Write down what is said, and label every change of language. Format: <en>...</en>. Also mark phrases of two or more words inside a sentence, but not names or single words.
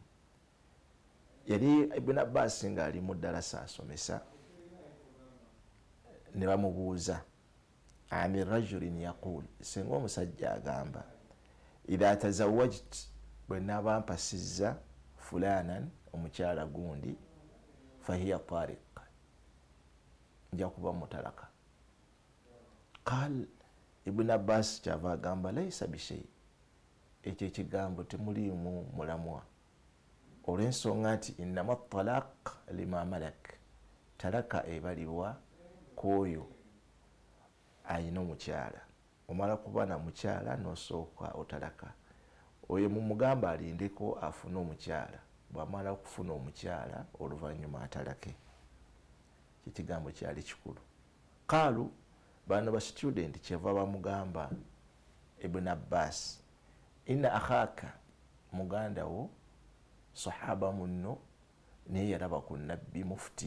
<lg>Yali Ibn Abbas nga ali mu ddalasa asomesa, ne bamubuuza ani</lg> <ar>رجل يقول,</ar> <lg>singa omusajja agamba</lg> <ar>إذا تزوجت,</ar> <lg>bwe naaba mpasizza fulanan omukyala gundi</lg> <ar>فهي طالق,</ar> <lg>nja kuba mutalaka. Qal Ibn Abbas kyava agamba</lg> <ar>ليس بشيء,</ar> <lg>ekyo ekigambo temuliimu mulamwa, olw'ensonga nti</lg> <ar>إنما الطلاق لمن ملك,</ar> <lg>talaka ebalibwa kwoyo ayina omukyala. Omala kuba na mukyala n'osooka otalaka, oyo mumugamba alindeko afune omukyala, bw'amala okufuna omukyala oluvannyuma atalake. Kigambo kyali kikulu. Qaalu, bano ba student kyeva bamugamba Ibn Abbas,</lg> <ar>إن أخاك,</ar> <lg>muganda wo sahaba munno naye yalaba ku nabbi mufti.</lg>